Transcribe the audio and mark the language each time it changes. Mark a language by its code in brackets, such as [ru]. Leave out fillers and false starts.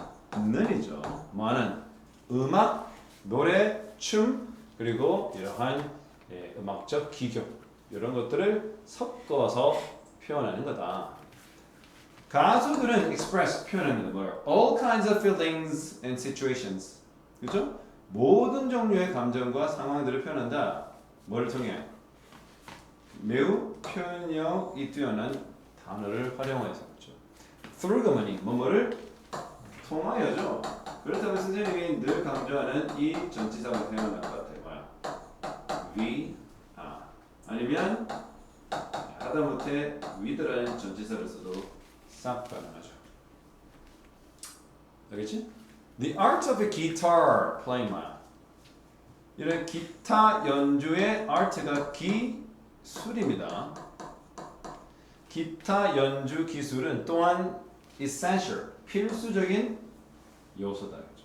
[ko] 하는이죠. 뭐 하는? 음악, 노래, 춤, 그리고 이러한 음악적 기교 이런 것들을 섞어서 표현하는 거다. 가수들은 express 표현하는 거예요. [en] All kinds of feelings and situations. [ko] 그렇죠? 모든 종류의 감정과 상황들을 표현한다. 뭐를 통해? 매우 표현력이 뛰어난 단어를 활용해서 그렇죠. Through가 뭐니? 뭐를 통하여죠. 그렇다면 선생님이 늘 강조하는 이 전치사가 사용할 것 같아요. 뭐야? We 아니면 하다못해 with라는 전치사를 써도 싹 가능하죠. 알겠지? [en] The art of a guitar playing [ko] 뭐야? 이런 기타 연주의 art가 기술입니다. 기타 연주 기술은 또한 essential, 필수적인 요소다.